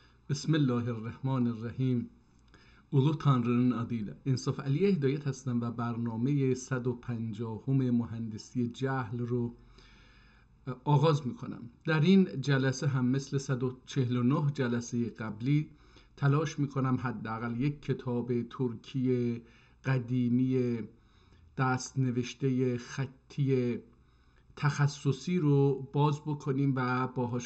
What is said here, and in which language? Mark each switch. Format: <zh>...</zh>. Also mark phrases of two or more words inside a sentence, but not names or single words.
<ar>بسم الله الرحمن الرحیم.</ar> <az>اولو تانرının adıyla</az> <fa>انصاف علی هدایت هستم و برنامه 150 مهندسی جهل رو آغاز میکنم. در این جلسه هم مثل 149 جلسه قبلی تلاش میکنم حداقل یک کتاب ترکی قدیمی دست نوشته خطی تخصصی رو باز بکنیم و باهاش</fa>